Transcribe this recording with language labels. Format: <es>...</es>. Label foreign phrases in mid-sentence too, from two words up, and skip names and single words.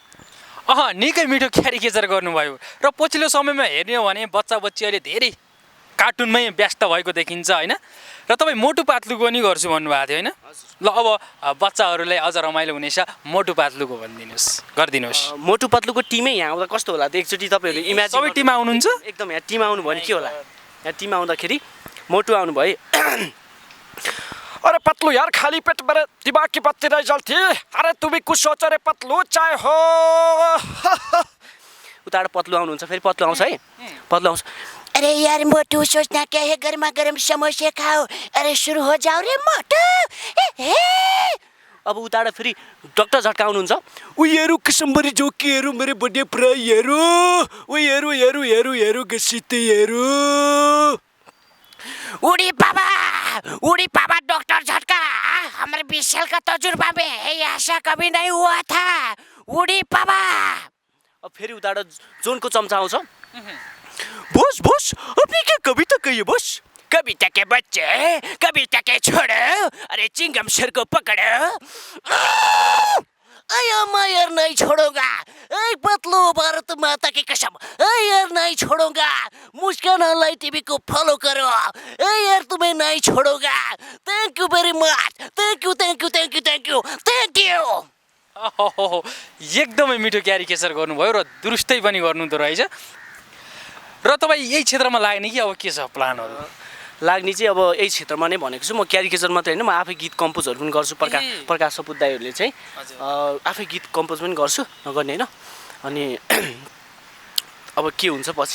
<ne>निकै मिठो क्यारिकेचर गर्नुभयो र पछिल्लो समयमा हेर्ने हो भने बच्चा बच्ची अहिले धेरै कार्टुनमै व्यस्त भएको देखिन्छ होइन र तपाईँ मोटु पातलुको पनि गर्छु भन्नुभएको थियो होइन ल अब बच्चाहरूलाई अझ रमाइलो हुनेछ मोटु पातलुको गरिदिनुहोस् मोटु पतलुको टिमै यहाँ आउँदा कस्तो होला त एकचोटि तपाईँहरू इमेजिन सबै टिम आउनुहुन्छ एकदम यहाँ टिम आउनु भयो भने के होला यहाँ टिम आउँदाखेरि मोटु आउनु भयो</ne> <hi>अरे पतलू यार खाली पेट मेरे दिमाग की बत्ती नहीं जलती अरे तुम भी कुछ सोचो रे पतलू चाहे हो</hi> <ne>उताबाट पतलु आउनुहुन्छ फेरि पतलु आउँछ है पतलु आउँछ</ne> <hi>अरे यार मोटू सोचना क्या है गर्मा गर्म समोसे खाओ अरे शुरू हो जाओ रे मोटू</hi> <ne>अब उताबाट फेरि डक्टर झट्का आउनुहुन्छ उयहरू किसिमभरि जोकीहरू मेरो बर्थडे प्राइहरू उयहरू हेरु हेरु हेरु गसितेहरू</ne> <hi>उड़ी पापा डॉक्टर झटका हमारे 20 साल का तजुर्बा में ऐसा कभी नहीं हुआ था उड़ी पापा</hi> <ne>अब फेरि उताबाट जोनको चम्चा आउँछ</ne> <hi>बस बस अपनी क्या कविता कहिए बस कविता के बच्चे कविता के छोड़ो अरे चिंगम सर को पकड़ो अयो मैं यार नहीं छोड़ूंगा ऐ पतलू भारत माता की कसम ऐ यार नहीं छोड़ूंगा मुस्कान ऑनलाइन टीवी को फॉलो करो ऐ यार तुम्हें नहीं छोड़ूंगा</hi> <en>thank you very much thank you thank you thank you thank you thank you</en> <ne>एकदमै मिठो क्यारिकेचर गर्नुभयो र दुरुस्तै पनि गर्नुहुँदो रहेछ र तपाईँ यही क्षेत्रमा लाग्ने कि अब के छ प्लानहरू लाग्ने चाहिँ अब यही क्षेत्रमा नै भनेको छु म क्यारिकेचर मात्रै होइन म आफै गीत कम्पोजहरू पनि गर्छु प्रकाश सपुत दाईहरूले चाहिँ आफै गीत कम्पोज पनि गर्छु नगर्ने होइन अनि अब के हुन्छ पछि</ne>